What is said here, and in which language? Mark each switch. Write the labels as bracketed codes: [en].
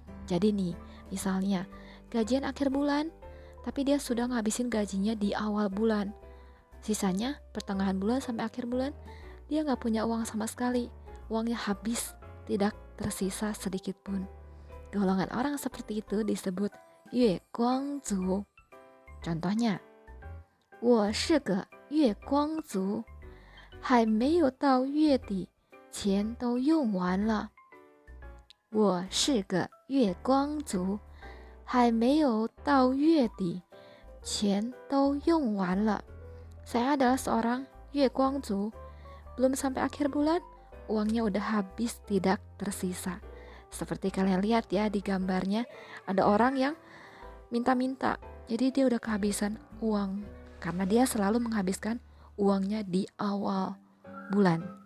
[id] Jadi nih, misalnya gajian akhir bulan, tapi dia sudah ngabisin gajinya di awal bulan. Sisanya pertengahan bulan sampai akhir bulan, dia nggak punya uang sama sekali. Uangnya habis, tidak tersisa sedikit pun. Golongan orang seperti itu disebut Yue Guang Zu. Contohnya, [zh] 我是个月光族，还没有到月底，钱都用完了。我是个月光族，还没有到月底，钱都用完了。 [id] Saya adalah seorang Yue Guang Zu. Belum sampai akhir bulan, uangnya udah habis, tidak tersisa. Seperti kalian lihat ya di gambarnya, ada orang yang minta-minta. Jadi dia udah kehabisan uang karena dia selalu menghabiskan uangnya di awal bulan.